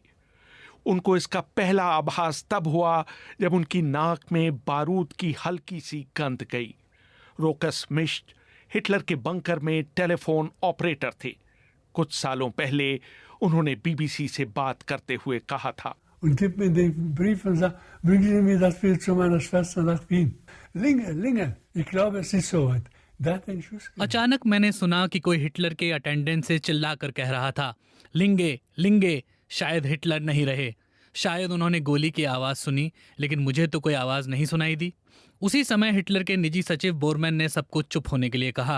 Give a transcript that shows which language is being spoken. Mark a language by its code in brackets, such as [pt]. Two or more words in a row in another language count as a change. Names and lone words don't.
[hi] उनको इसका पहला आभास तब हुआ जब उनकी नाक में बारूद की हल्की सी गंध गई। रोकस मिश्ट हिटलर के बंकर में टेलीफोन ऑपरेटर थे। कुछ सालों पहले उन्होंने बीबीसी से बात करते हुए कहा था, [de] und gibt mir den Brief und sagt, bringen Sie mir das Bild zu meiner Schwester nach Wien. Linge, ich glaube, es ist soweit. [hi] अचानक मैंने सुना कि कोई हिटलर के अटेंडेंट से चिल्लाकर कह रहा था, लिंगे लिंगे। शायद हिटलर नहीं रहे। शायद उन्होंने गोली की आवाज़ सुनी, लेकिन मुझे तो कोई आवाज़ नहीं सुनाई दी। उसी समय हिटलर के निजी सचिव बोरमैन ने सबको चुप होने के लिए कहा।